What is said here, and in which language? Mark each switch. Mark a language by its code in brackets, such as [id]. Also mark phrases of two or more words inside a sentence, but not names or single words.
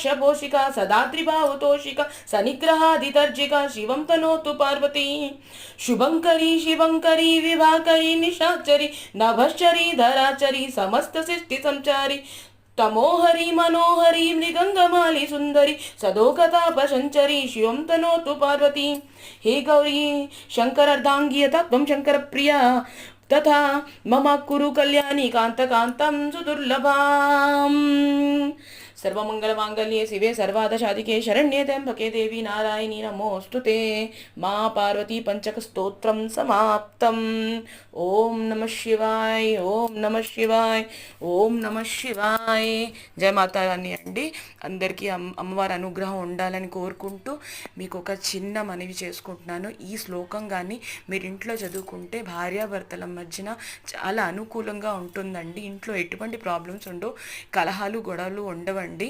[sa] पोषिका सदा त्रिभाव तोषिका सनिग्रहादितर्जिका शिवं तनोतु पार्वती शुभंकरी शिवंकरी विभाकरी निशाचरी नभश्चरी धराचरी समस्त सृष्टि संचारी तमोहरी मनोहरी मृगंगमाली सुंदरी सदोकतापसंचरी शिवं तनोतु पार्वती हे गौरी शंकरार्धांगी यथा त्वं शंकर प्रिया तथा मम कुरु कल्याणी कांत कांतं सुदुर्लभाम् सर्वमंगलमांगल्ये शिवे सर्वादशाधिके शरण्ये त्र्यंबके देवी नारायणी नमोऽस्तुते मा पार्वती पंचक स्तोत्रं समाप्तम् ओम नमः शिवाय ओम नमः शिवाय ఓం నమ శివాయ. [te] జయ మాతారాణి అండి. అందరికీ అమ్మవారి అనుగ్రహం ఉండాలని కోరుకుంటూ మీకు ఒక చిన్న మనవి చేసుకుంటున్నాను. ఈ శ్లోకం కానీ మీరు ఇంట్లో చదువుకుంటే భార్యాభర్తల మధ్యన చాలా అనుకూలంగా ఉంటుందండి. ఇంట్లో ఎటువంటి ప్రాబ్లమ్స్ ఉండవు, కలహాలు గొడవలు ఉండవండి.